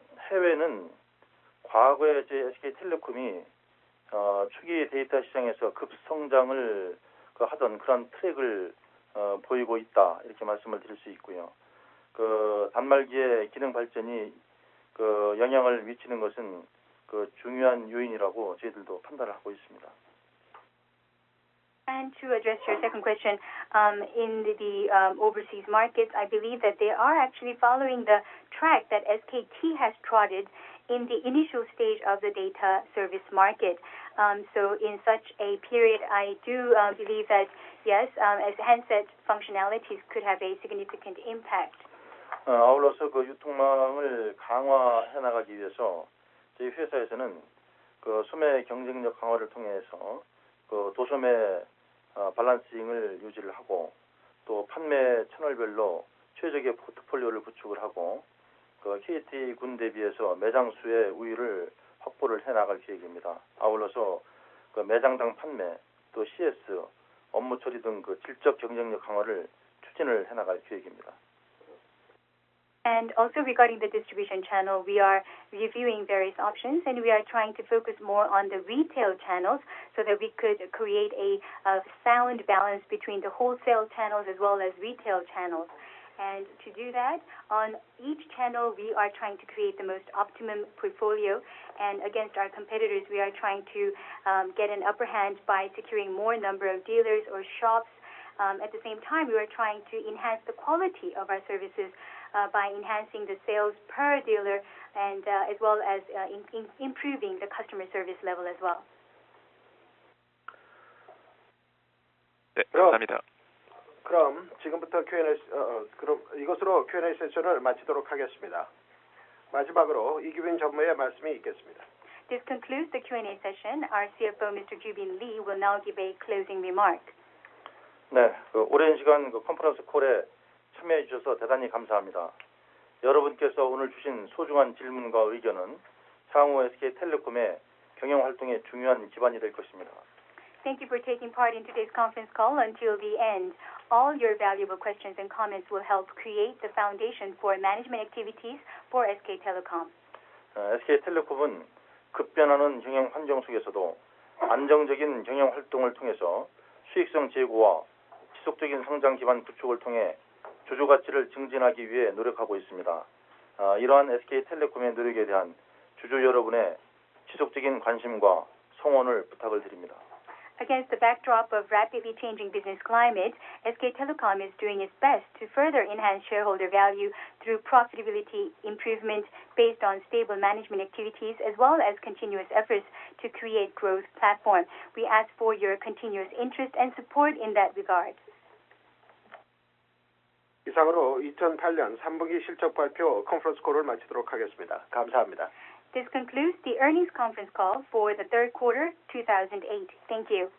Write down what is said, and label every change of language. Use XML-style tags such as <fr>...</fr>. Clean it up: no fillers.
<ko>해외는 과거에 제 SK텔레콤이 초기 데이터 시장에서 급성장을 하던 그런 트랙을 보이고 있다 이렇게 말씀을 드릴 수 있고요. 단말기의 기능 발전이 영향을 미치는 것은 중요한 요인이라고 저희들도 판단을 하고 있습니다.</ko> <en>And to address your second question, in the overseas markets, I believe that they are actually following the track that SKT has trotted in the initial stage of the data service market. So in such a period, I do believe that, yes, as handset functionalities could have a significant impact.</en> <ko>아울러서 유통망을 강화해 나가기 위해서 저희 회사에서는 소매 경쟁력 강화를 통해서 도소매 밸런싱을 유지를 하고 또 판매 채널별로 최적의 포트폴리오를 구축을 하고 KT 군 대비해서 매장 수의 우위를 확보를 해 나갈 계획입니다. 아울러서 그 매장당 판매, 또 CS, 업무 처리 등 그 질적 경쟁력 강화를 추진을 해나갈 계획입니다.</ko> <en>And also regarding the distribution channel, we are reviewing various options and we are trying to focus more on the retail channels so that we could create a sound balance between the wholesale channels as well as retail channels. And to do that, on each channel, we are trying to create the most optimum portfolio. And against our competitors, we are trying to get an upper hand by securing more number of dealers or shops. At the same time, we are trying to enhance the quality of our services by enhancing the sales per dealer and as well as improving the customer service level as well.</en> <ko>네, 감사합니다. 그럼 지금부터 그럼 이것으로 Q&A 세션을 마치도록 하겠습니다. 마지막으로 이규빈 전무의 말씀이 있겠습니다.</ko> <en>This concludes the Q&A session. Our CFO, Mr. Ju-bin Lee, will now give a closing remark.</en> <ko>네, 오랜 시간 컨퍼런스 콜에 참여해 주셔서 대단히 감사합니다. 여러분께서 오늘 주신 소중한 질문과 의견은 향후 SK텔레콤의 경영 활동에 중요한 기반이 될 것입니다.</ko> <en>Thank you for taking part in today's conference call until the end. All your valuable questions and comments will help create the foundation for management activities for SK Telecom.</en> <ko>SK텔레콤은 급변하는 경영 환경 속에서도 안정적인 경영 활동을 통해서 수익성 제고와 지속적인 성장 기반 구축을 통해 주주 가치를 증진하기 위해 노력하고 있습니다. 이러한 SK텔레콤의 노력에 대한 주주 여러분의 지속적인 관심과 성원을 부탁을 드립니다.</ko> <en>Against the backdrop of rapidly changing business climate, SK Telecom is doing its best to further enhance shareholder value through profitability improvement based on stable management activities as well as continuous efforts to create growth platform. We ask for your continuous interest and support in that regard.</en> <ko>이상으로 2008년 3분기 실적 발표 컨퍼런스 콜을 마치도록 하겠습니다. 감사합니다.</ko> <en>This concludes the earnings conference call for the third quarter 2008. Thank you.</en>